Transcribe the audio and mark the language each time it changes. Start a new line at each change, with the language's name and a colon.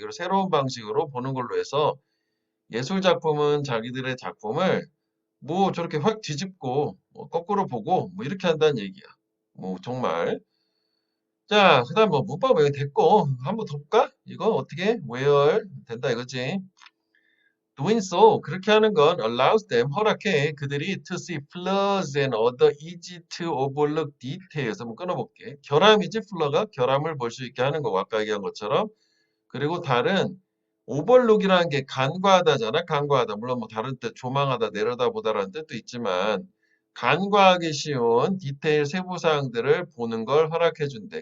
Korean: 그리고 새로운 방식으로 보는 걸로 해서 예술 작품은 자기들의 작품을 뭐 저렇게 확 뒤집고 뭐 거꾸로 보고 뭐 이렇게 한다는 얘기야. 뭐 정말. 자, 그다음 뭐 문법 여기 됐고 한번 더 볼까? 이거 어떻게 where 된다 이거지.
English: Doing so
Korean: 그렇게 하는 건
English: allows them
Korean: 허락해 그들이
English: to see flaws and other easy to overlook details.
Korean: 한번 끊어볼게. 결함이지 플러가 결함을 볼 수 있게 하는 거 아까 얘기한 것처럼. 그리고 다른 overlook이라는 게 간과하다잖아. 간과하다. 물론 뭐 다른 뜻 조망하다 내려다보다라는 뜻도 있지만 간과하기 쉬운 디테일 세부 사항들을 보는 걸 허락해 준대.